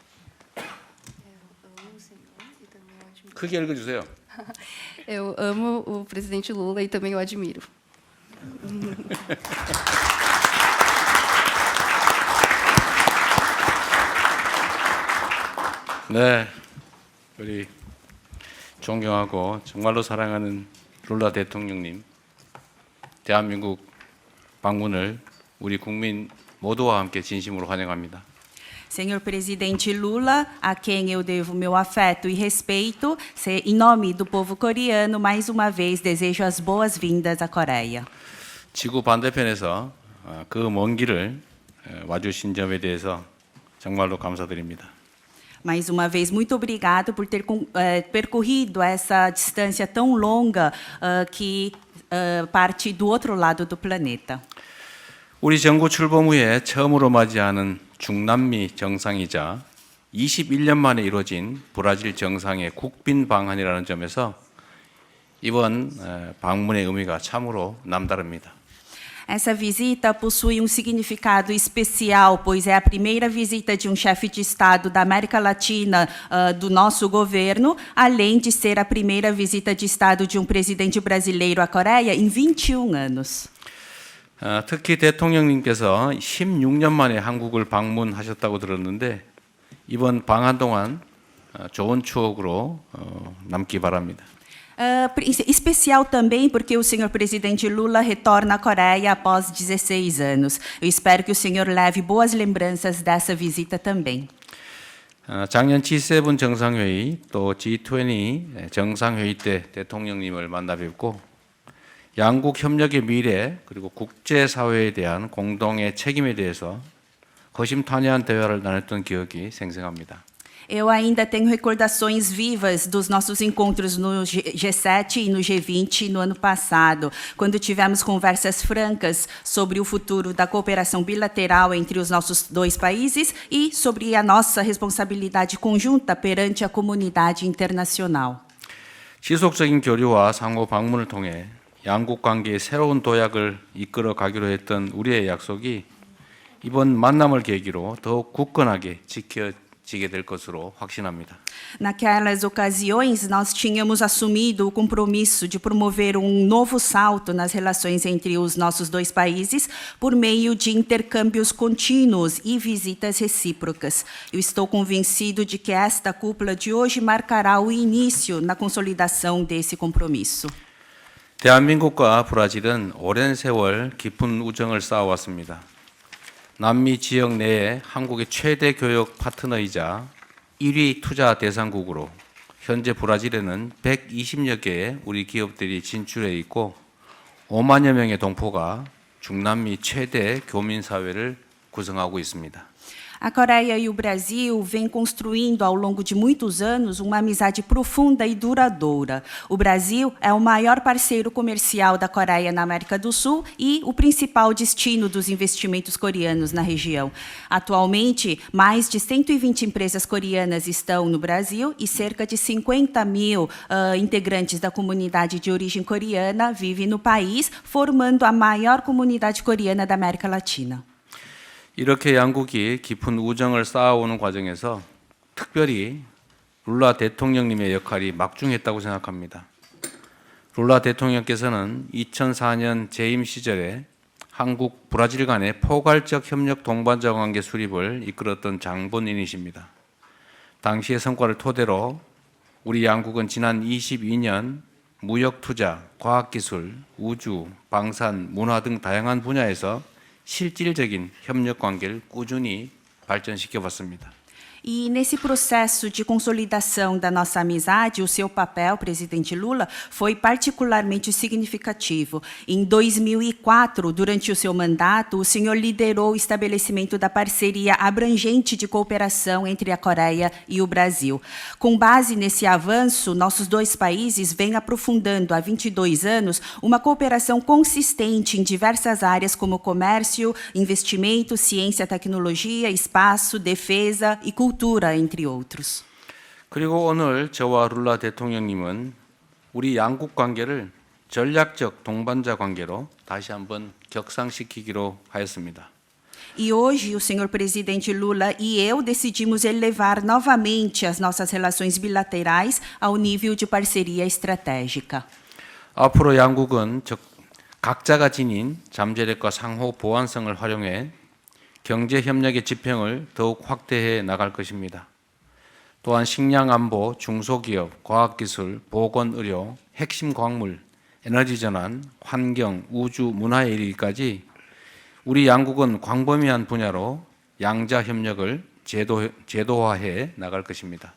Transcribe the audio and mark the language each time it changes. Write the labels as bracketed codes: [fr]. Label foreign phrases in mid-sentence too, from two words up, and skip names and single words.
[ko] 크게 읽어주세요. [pt] Eu amo o presidente Lula e também o admiro. [ko] 네, 우리 존경하고 정말로 사랑하는 룰라 대통령님, 대한민국 방문을 우리 국민 모두와 함께 진심으로 환영합니다. [pt] Senhor presidente Lula, a quem eu devo meu afeto e respeito, em nome do povo coreano, mais uma vez desejo as boas-vindas à Coreia. [ko] 지구 반대편에서 그 먼 길을 와주신 점에 대해서 정말로 감사드립니다. [pt] Mais uma vez, muito obrigado por ter percorrido essa distância tão longa que parte do outro lado do planeta. [ko] 우리 정부 출범 후에 처음으로 맞이하는 중남미 정상이자 21년 만에 이루어진 브라질 정상의 국빈 방한이라는 점에서 이번 방문의 의미가 참으로 남다릅니다. [pt] Essa visita possui significado especial, pois é a primeira visita de chefe de Estado da América Latina do nosso governo, além de ser a primeira visita de Estado de presidente brasileiro à Coreia em 21 anos. [ko] 특히 대통령님께서 16년 만에 한국을 방문하셨다고 들었는데 이번 방한 동안 좋은 추억으로 남기 바랍니다. [pt] Especial também porque o senhor presidente Lula retorna à Coreia após 16 anos. Eu espero que o senhor leve boas lembranças dessa visita também. [ko] 작년 G7 정상회의 또 G20 정상회의 때 대통령님을 만나 뵙고 양국 협력의 미래 그리고 국제사회에 대한 공동의 책임에 대해서 허심탄회한 대화를 나눴던 기억이 생생합니다. [pt] Eu ainda tenho recordações vivas dos nossos encontros no G7 e no G20 no ano passado, quando tivemos conversas francas sobre o futuro da cooperação bilateral entre os nossos dois países e sobre a nossa responsabilidade conjunta perante a comunidade internacional. [ko] 지속적인 교류와 상호 방문을 통해 양국 관계의 새로운 도약을 이끌어 가기로 했던 우리의 약속이 이번 만남을 계기로 더욱 굳건하게 지켜지게 될 것으로 확신합니다. [pt] Naquelas ocasiões, nós tínhamos assumido o compromisso de promover um novo salto nas relações entre os nossos dois países por meio de intercâmbios contínuos e visitas recíprocas. Eu estou convencido de que esta cúpula de hoje marcará o início na consolidação desse compromisso. [ko] 대한민국과 브라질은 오랜 세월 깊은 우정을 쌓아왔습니다. 남미 지역 내에 한국의 최대 교역 파트너이자 1위 투자 대상국으로 현재 브라질에는 120여 개의 우리 기업들이 진출해 있고 5만여 명의 동포가 중남미 최대 교민사회를 구성하고 있습니다. [pt] A Coreia e o Brasil vêm construindo ao longo de muitos anos uma amizade profunda e duradoura. O Brasil é o maior parceiro comercial da Coreia na América do Sul e o principal destino dos investimentos coreanos na região. Atualmente, mais de 120 empresas coreanas estão no Brasil e cerca de 50 mil integrantes da comunidade de origem coreana vivem no país, formando a maior comunidade coreana da América Latina. [ko] 이렇게 양국이 깊은 우정을 쌓아오는 과정에서 특별히 룰라 대통령님의 역할이 막중했다고 생각합니다. 룰라 대통령께서는 2004년 재임 시절에 한국, 브라질 간의 포괄적 협력 동반자 관계 수립을 이끌었던 장본인이십니다. 당시의 성과를 토대로 우리 양국은 지난 22년 무역 투자, 과학기술, 우주, 방산, 문화 등 다양한 분야에서 실질적인 협력 관계를 꾸준히 발전시켜 왔습니다. [pt] E nesse processo de consolidação da nossa amizade, o seu papel, presidente Lula, foi particularmente significativo. Em 2004, durante o seu mandato, o senhor liderou o estabelecimento da parceria abrangente de cooperação entre a Coreia e o Brasil. Com base nesse avanço, nossos dois países vêm aprofundando há 22 anos uma cooperação consistente em diversas áreas como comércio, investimento, ciência, tecnologia, espaço, defesa e cultura. entre outros. [ko] 그리고 오늘 저와 룰라 대통령님은 우리 양국 관계를 전략적 동반자 관계로 다시 한번 격상시키기로 하였습니다. [pt] E hoje o senhor presidente Lula e eu decidimos elevar novamente as nossas relações bilaterais ao nível de parceria estratégica. [ko] 앞으로 양국은 각자가 지닌 잠재력과 상호 보완성을 활용해 경제 협력의 지평을 더욱 확대해 나갈 것입니다. 또한 식량 안보, 중소기업, 과학기술, 보건의료, 핵심 광물, 에너지 전환, 환경, 우주, 문화에 이르기까지 우리 양국은 광범위한 분야로 양자 협력을 제도화해 나갈 것입니다.